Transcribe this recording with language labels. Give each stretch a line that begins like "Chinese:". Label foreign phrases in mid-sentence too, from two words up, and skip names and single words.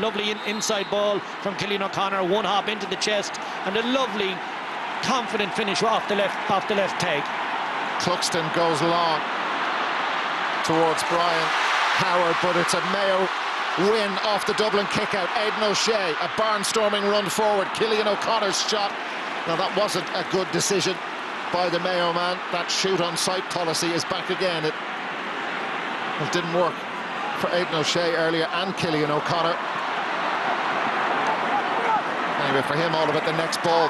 English: Lovely inside ball from Cillian O'Connor, one hop into the chest, and a lovely, confident finish off the left peg. Cluxton goes long towards Brian Howard, but it's a Mayo win off the Dublin kick-out. Aidan O'Shea, a barnstorming run forward. Cillian O'Connor's shot. Now, that wasn't a good decision by the Mayo man. That shoot-on-sight policy is back again. It didn't work for Aidan O'Shea earlier and Cillian O'Connor. Anyway, for him, all about the next ball.